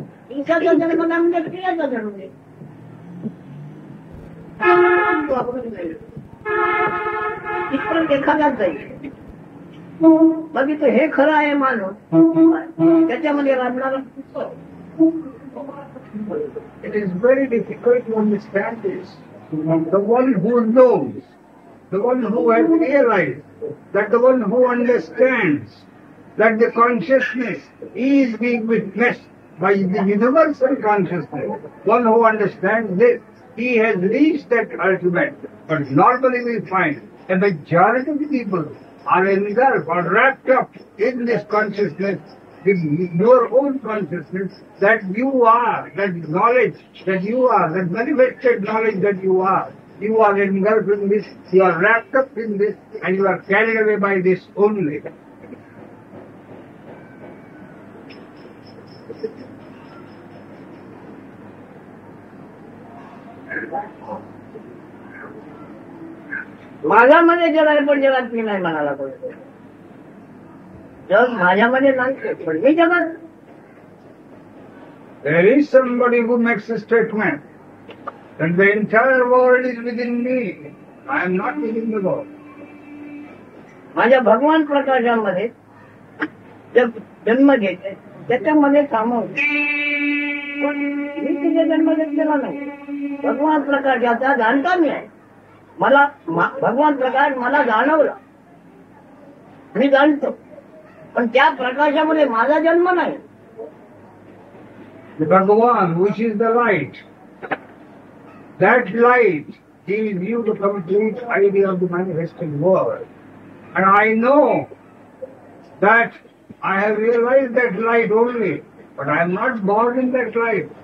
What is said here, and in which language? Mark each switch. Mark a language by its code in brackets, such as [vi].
[mr] ईशाचा जन्म नाही म्हणजे क्रियाचा जन्म नाही. तिथपर्यंत एखाद्याच जाईल बघितलं हे खरं आहे मानून त्याच्यामध्ये राहणार. [en] It is very difficult to understand this. The one who knows, the one who has realized, that the one who understands that the consciousness is being witnessed by the universal consciousness, one who understands this, he has reached that ultimate. But normally we find a majority of the people are engulfed or wrapped up in this consciousness, in your own consciousness, that you are, that knowledge that you are, that manifested knowledge that you are engulfed in this, you are wrapped up in this, and you are carried away by this only. [mr] माझ्यामध्ये जग आहे पण जगात मी नाही म्हणाला पाहिजे. जग माझ्यामध्ये नाही पण मी जगात. [en] There is somebody who makes a statement that the entire world is within me. I am not within the world. [mr] माझ्या भगवान प्रकाशामध्ये जन्म घेते त्याच्यामध्ये सामावून मी तिथे जन्म घेतलेला नाही. भगवान प्रकाशाचा जाणता मी आहे. मला भगवान प्रकाश मला जाणवला, मी जाणतो, पण त्या प्रकाशामध्ये माझा जन्म नाही. [en] The Bhagavan, which is the light, that light gives you the complete idea of the manifested world. And I know that I have realized that light only, but I am not born in that light.